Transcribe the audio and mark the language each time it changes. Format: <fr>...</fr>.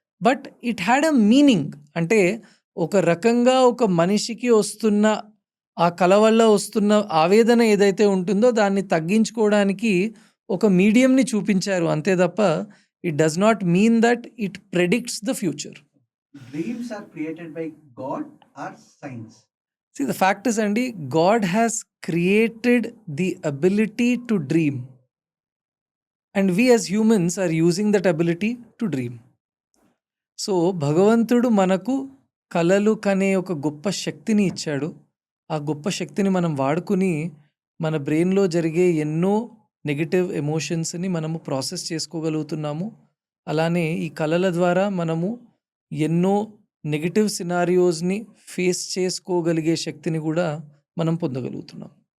<en>But it had a meaning.</en> <te>అంటే ఒక రకంగా ఒక మనిషికి వస్తున్న ఆ కల వల్ల వస్తున్న ఆవేదన ఏదైతే ఉంటుందో దాన్ని తగ్గించుకోవడానికి ఒక మీడియంని చూపించారు. అంతే తప్ప</te> <en>It does not mean that it predicts the future. Dreams are created by God or science? See, the fact is, Andy, God has created the ability to dream, and we as humans are using that ability to dream.</en> <te>So, భగవంతుడు మనకు కలలు కనే ఒక గొప్ప శక్తిని ఇచ్చాడు. ఆ గొప్ప శక్తిని మనం వాడుకుని, మన బ్రెయిన్‌లో జరిగే ఎన్నో నెగెటివ్ ఎమోషన్స్‌ని మనము ప్రాసెస్ చేసుకోగలుగుతున్నాము. అలానే ఈ కలల ద్వారా మనము ఎన్నో నెగెటివ్ సినారియోస్‌ని ఫేస్ చేసుకోగలిగే శక్తిని గూడా మనం పొందగలుగుతున్నాం.</te>